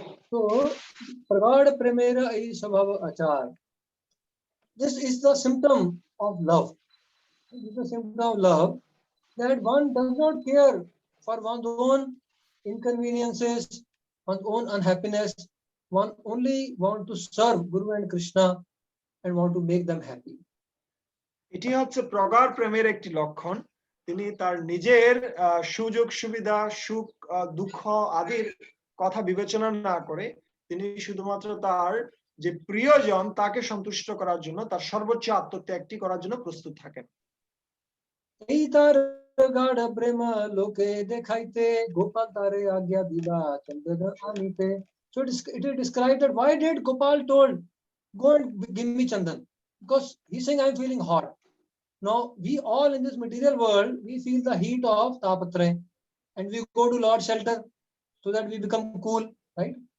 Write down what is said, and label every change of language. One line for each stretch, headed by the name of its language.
Bangla: তো প্রগাঢ় প্রেমের এই স্বভাব আচার,
English: this is the symptom of love. This is the symptom of love, that one does not care for one's own inconveniences, one's own unhappiness. One only want to serve Guru and Krishna and want to make them happy.
Bangla: এটি হচ্ছে প্রগাঢ় প্রেমের একটি লক্ষণ। তিনি তার নিজের সুযোগ সুবিধা, সুখ, দুঃখ আদির কথা বিবেচনা না করে তিনি শুধুমাত্র তার যে প্রিয়জন তাকে সন্তুষ্ট করার জন্য, তার সর্বোচ্চ আত্মত্যাগটি করার জন্য প্রস্তুত থাকেন। এই তার গাঢ় প্রেম লোকে দেখাইতে, গোপাল তারে আজ্ঞা দিলা চন্দন আনিতে।
English: So it is described that why did Gopal told, go and give me chandan? Because he's saying, I'm feeling hot. Now, we all in this material world, we feel the heat of Tapatre, and we go to Lord's shelter so that we become cool, right?